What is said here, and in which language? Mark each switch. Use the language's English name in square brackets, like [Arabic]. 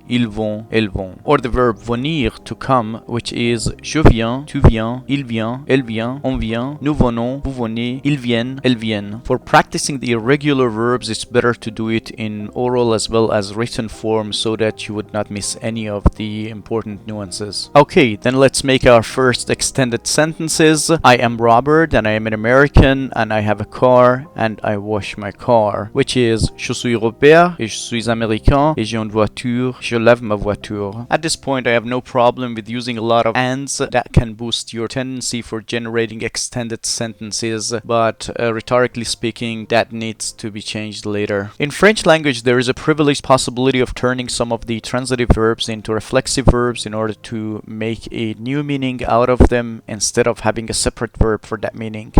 [French] ils vont, elles vont. [English] Or the verb venir, to come, which is [French] je viens, tu viens, il vient, elle vient, on vient, nous venons, vous venez, ils viennent, elles viennent. [English] For practicing the irregular verbs, it's better to do it in oral as well as written form so that you would not miss any of the important nuances. Okay, then let's make our first extended sentences. I am Robert and I am an American and I have a car and I wash my car, which is [French] je suis Robert et je suis américain et j'ai une voiture, je lave ma voiture. [English] At this point, I have no problem with using a lot of ands that can boost your tendency for generating extended sentences, but rhetorically speaking, that needs to be changed later. In French language, there is a privileged possibility of turning some of the transitive verbs into reflexive verbs in order to make a new meaning out of them instead of having a separate verb for that meaning.